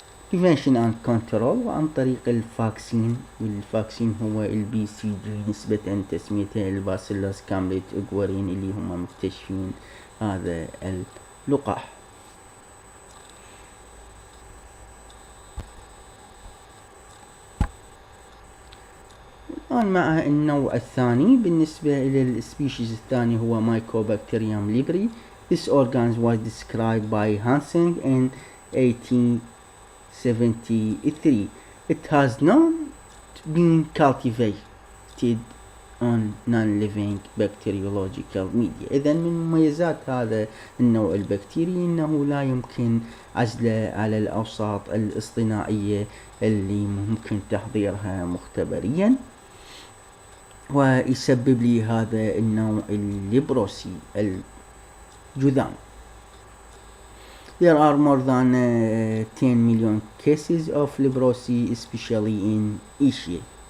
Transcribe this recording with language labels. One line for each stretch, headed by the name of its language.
English: Prevention and control
Arabic: وعن طريق الفاكسين، والفاكسين هو البي سي جي نسبة تسميته الباسيلوس كامبيت اجوارين اللي هم مكتشفين هذا اللقاح. الآن مع النوع الثاني. بالنسبة إلى السبيشيز الثاني هو Mycobacterium leprae.
English: This organ was described by Hansen in 1873. It has not been cultivated on non-living bacteriological media.
Arabic: إذن من مميزات هذا النوع البكتيري أنه لا يمكن عزله على الأوساط الاصطناعية اللي ممكن تحضيرها مختبريا، ويسبب لي هذا النوع الليبروسي الجذام.
English: There are more than 10 million cases of leprosy, especially in Asia.